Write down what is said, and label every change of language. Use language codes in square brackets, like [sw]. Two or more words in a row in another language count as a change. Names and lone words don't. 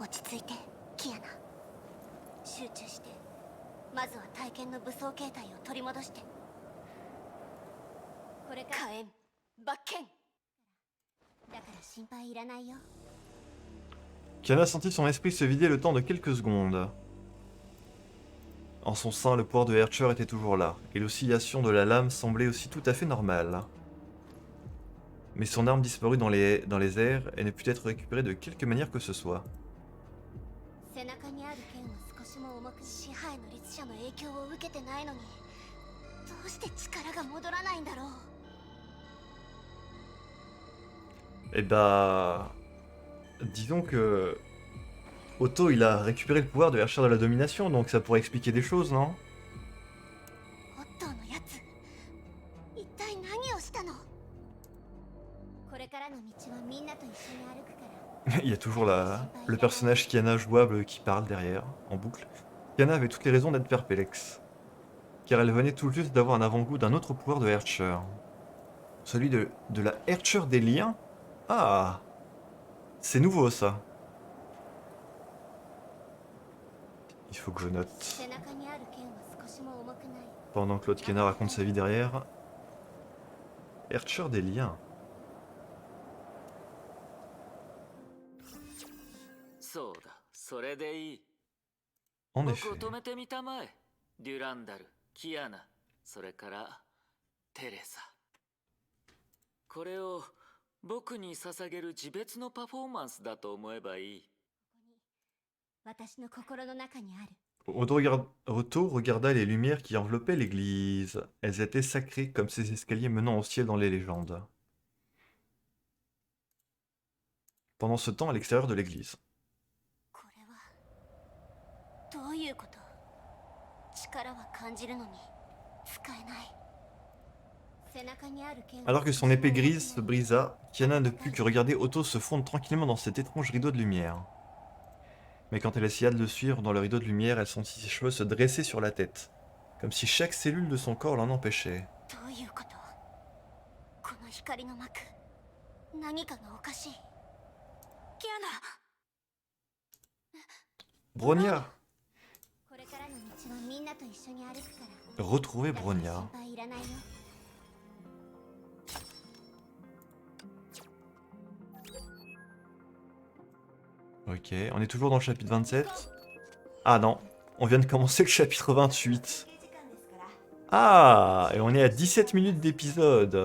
[ja] 着いてキアナ。集中してまずは体験の武装形態を取り戻して。これから火炎罰剣だから心配いらないよ。 [fr] Kiana sentit son esprit se vider le temps de quelques secondes. En son sein, le pouvoir de Hercher était toujours là, et l'oscillation de la lame semblait aussi tout à fait normale. Mais son arme disparut dans les airs et ne put être récupérée de quelque manière que ce soit. [ja] 背中にある剣は少しも重く支配の律者の影響を受けてないのにどうして力が戻らないんだろう。 [fr] Eh bah... Disons que... Otto, il a récupéré le pouvoir de Hercher de la domination, donc ça pourrait expliquer des choses, non? [ja] オットーのやつ一体何をしたの。これからの道はみんなと一緒に歩くから。 [fr] Il y a toujours le personnage Kiana jouable qui parle derrière, en boucle. Kiana avait toutes les raisons d'être perplexe, car elle venait tout juste d'avoir un avant-goût d'un autre pouvoir de Hercher. Celui de la Hercher des liens. Ah, c'est nouveau ça. Il faut que je note. [ja] 背中にある剣は少しも重くない。 [fr] Pendant que l'autre Kiana raconte sa vie derrière. Hercher des liens. [ja] そうだ、それでいい。 [fr] En [ja] 僕 [fr] effet. [ja] を止めてみたまえ。デュランダル、キアナ、それからテレサ。これを僕に捧げる自別のパフォーマンスだと思えばいい。私の心の中にある。 [fr] Otto regarda les lumières qui enveloppaient l'église. Elles étaient sacrées comme ces escaliers menant au ciel dans les légendes. Pendant ce temps, à l'extérieur de l'église. [ja] これはどういうこと。力は感じるのに使えない。背中にある剣は [fr] Alors que son épée grise se brisa, Kiana ne put que regarder Otto se fondre tranquillement dans cet étrange rideau de lumière. Mais quand elle essaya de le suivre dans le rideau de lumière, elle sentit ses cheveux se dresser sur la tête, comme si chaque cellule de son corps l'en empêchait. [ja] どういうこと。この光の膜何かがおかしい。キアナ。 Bronia! これからの道はみんなと一緒に歩くから。 [fr] Retrouver [ja] だから [fr] Bronia. [ja] 心配いらないよ。 [fr] Ok, on est toujours dans le chapitre 27. Ah non, on vient de commencer le chapitre 28. Ah, et on est à 17 minutes d'épisode.